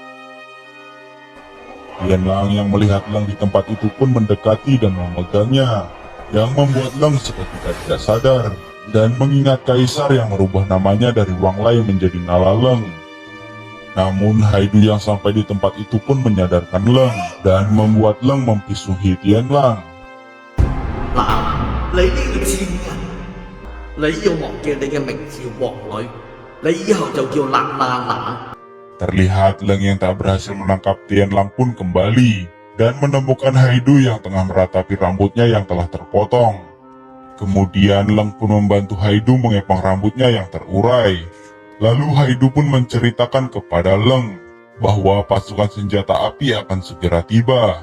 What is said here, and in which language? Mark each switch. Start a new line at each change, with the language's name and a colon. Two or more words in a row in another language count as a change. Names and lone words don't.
Indonesian: Tianlang yang melihat Leng di tempat itu pun mendekati dan memegangnya, yang membuat Leng seketika tidak sadar dan mengingat kaisar yang merubah namanya dari Wang Lai menjadi Nala Leng. Namun Haidu yang sampai di tempat itu pun menyadarkan Leng dan membuat Leng memisuhi Tianlang.
Cantonese: 嗱，你呢個賤人，你要忘記你嘅名字王女，你以後就叫娜娜娜。
Indonesian: Terlihat Leng yang tak berhasil menangkap Tianlang pun kembali dan menemukan Haidu yang tengah meratapi rambutnya yang telah terpotong. Kemudian Leng pun membantu Haidu mengepang rambutnya yang terurai. Lalu Haidu pun menceritakan kepada Leng bahwa pasukan senjata api akan segera tiba.